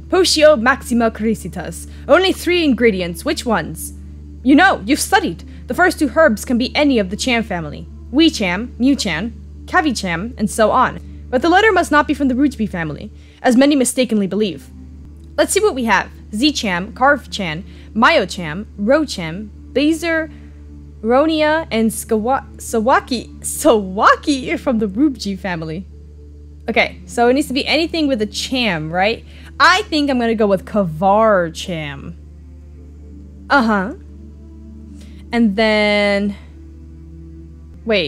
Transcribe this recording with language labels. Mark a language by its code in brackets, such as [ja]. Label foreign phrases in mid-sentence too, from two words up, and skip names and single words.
[en] Pocio Maxima Crisitas. Only 3 ingredients. Which ones? You know, you've studied. The first 2 herbs can be any of the Cham family. Wee-Cham, Mew-Cham, Cavi-Cham, and so on. But the letter must not be from the Rujbi family, as many mistakenly believe. Let's see what we have. Z-Cham, Carv-Chan, Mayo-Cham, Ro-Cham, Bazer, Ronia, and Sawaki are from the Rujbi family. Okay, so it needs to be anything with a Cham, right? I think I'm gonna go with Kavar Cham. Uh-huh. And then... Wait.